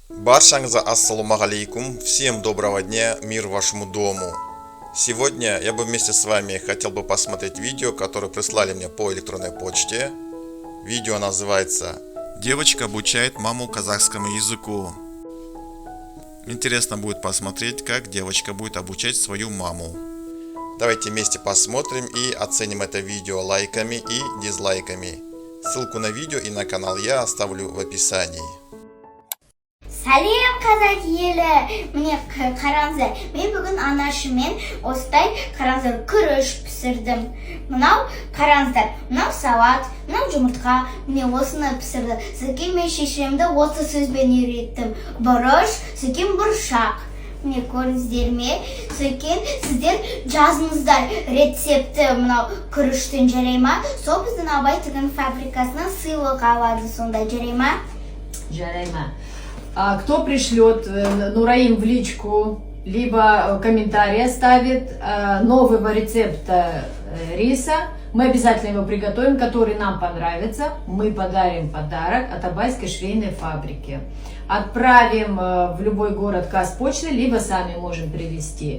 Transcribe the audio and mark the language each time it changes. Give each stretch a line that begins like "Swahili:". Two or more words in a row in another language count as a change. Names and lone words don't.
Arabic: Баршаңызға السلام عليكم.
Russian: Всем доброго дня, мир вашему дому. Сегодня я бы вместе с вами хотел бы посмотреть видео, которое прислали мне по электронной почте. Видео называется «Девочка обучает маму казахскому языку». Интересно будет посмотреть, как девочка будет обучать свою маму. Давайте вместе посмотрим и оценим это видео лайками и дизлайками. Ссылку на видео и на канал я оставлю в описании.
Kazakh: Сәлем қазақ елі, міне қараңыздар, мен бүгін анашыммен осылай қараңыздар күріш пісірдім. Мынау қараңыздар, мынау салат, мынау жұмыртқа, міне осыны пісірді. Сәкен мен шешемді осы сөзбен үйреттім. Бұрыш, сәкен бұршақ. Міне көрдіңіздер ме? Сәкен сіздер жазыңыздар рецепті мынау күріштен, жарай ма? Сол біздің Абай тігін фабрикасынан сыйлық алады, сонда жарай ма? Жарай ма.
Russian: Кто пришлет Нураим в личку, либо комментарий оставит нового рецепта риса, мы обязательно его приготовим, который нам понравится. Мы подарим подарок от Абайской швейной фабрики. Отправим в любой город Казпочты, либо сами можем привезти.